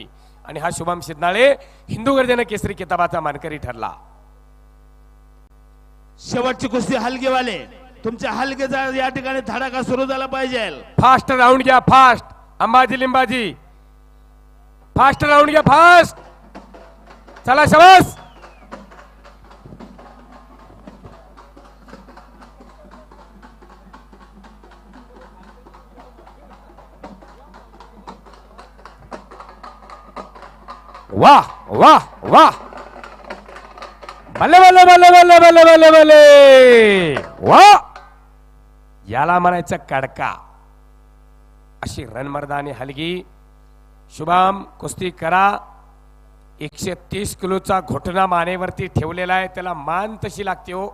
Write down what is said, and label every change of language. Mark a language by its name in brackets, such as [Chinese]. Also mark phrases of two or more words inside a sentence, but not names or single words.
[Marathi] आणि हा शुभम सिद्धनाळे हिंदू गर्जना केसरी किताबाचा मानकरी ठरला. शेवटची कुस्ती हलगेवाले. तुमच्या हलगेचा या ठिकाणी धडाका सुरू झाला पाहिजे. [English] fast round [Marathi] घ्या. फास्ट अंबाजी लिंबाजी. [English] fast round [Marathi] घ्या. फास्ट. चला शबास. वाह वाह वाह. बल्ले बल्ले बल्ले बल्ले बल्ले बल्ले बल्ले. वाह, याला म्हणायचं कडका. अशी रणमर्दानी हलगी. शुभम कुस्ती करा. 130 किलोचा घोटणा मानेवरती ठेवलेला आहे. त्याला मान तशी लागते हो.